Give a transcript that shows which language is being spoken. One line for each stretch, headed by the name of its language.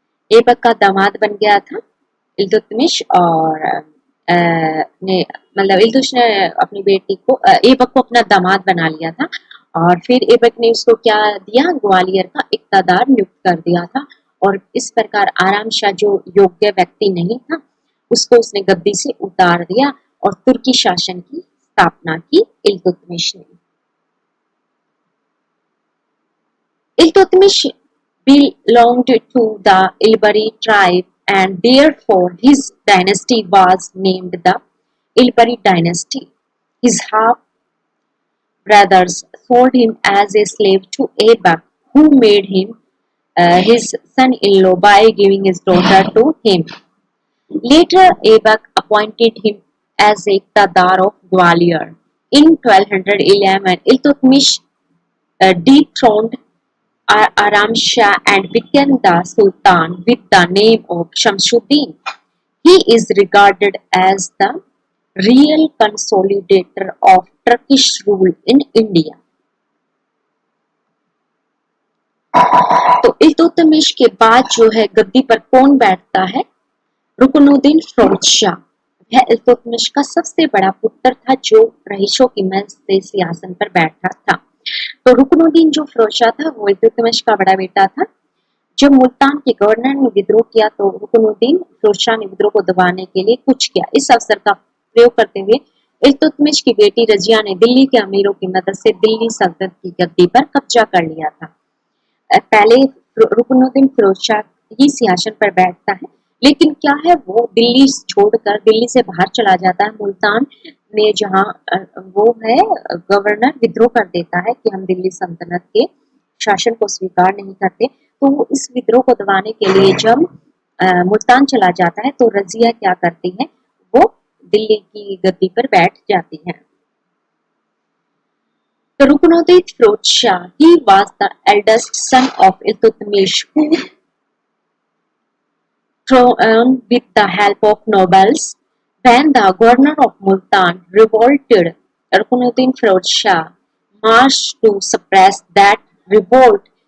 Hindi: ऐबक का दामाद बन गया था इल्तुतमिश, और इल्तुतमिश ने अपनी बेटी को, ऐबक को अपना दामाद बना लिया था, और फिर ऐबक ने उसको क्या दिया, ग्वालियर का इक्तादार नियुक्त कर दिया था। और इस प्रकार आराम शाह जो योग्य व्यक्ति नहीं था उसको उसने गद्दी से उतार दिया और तुर्की शासन की स्थापना की इल्तुतमिश ने।
English: Iltutmish belonged to the Ilbari tribe and therefore his dynasty was named the Ilbari dynasty. His half brothers sold him as a slave to Aibak, who made him his son-in-law by giving his daughter to him. Later, Aibak appointed him as a Qadar of Gwalior. In 1211, Iltutmish dethroned Aram Shah and became the Sultan with the name of Shamsuddin. He is regarded as the real consolidator of Turkish rule in India.
Hindi: तो इल्तुतमिश के बाद जो है गद्दी पर कौन बैठता है? रुकनुद्दीन फिरोज शाह। वह इल्तुतमिश का सबसे बड़ा पुत्र था जो रहीशों की मदद से सिंहासन पर बैठा था। तो रुकनुद्दीन जो फिरोज शाह था वो इल्तुतमिश का बड़ा बेटा था। जब मुल्तान के गवर्नर ने विद्रोह किया तो रुकनुद्दीन फिरोज शाह ने विद्रोह को दबाने के लिए कुछ किया। इस अवसर का प्रयोग करते हुए इल्तुतमिश की बेटी रजिया ने दिल्ली के अमीरों की मदद से दिल्ली सल्तनत की गद्दी पर कब्जा कर लिया था। पहले रुकनुद्दीन फिरोज शाह ही सिंहासन पर बैठता है, लेकिन क्या है वो दिल्ली छोड़कर दिल्ली से बाहर चला जाता है। मुल्तान में जहाँ वो है गवर्नर विद्रोह कर देता है कि हम दिल्ली सल्तनत के शासन को स्वीकार नहीं करते। तो वो इस विद्रोह को दबाने के लिए जब मुल्तान चला जाता है तो रजिया क्या करती है, वो दिल्ली की गद्दी पर बैठ जाती है।
English: The Rukunuddin Firozh Shah, he was the eldest son of Iltutmish, who throned with the help of nobles. When the governor of Multan revolted, Rukunuddin Firozh Shah marched to suppress that revolt.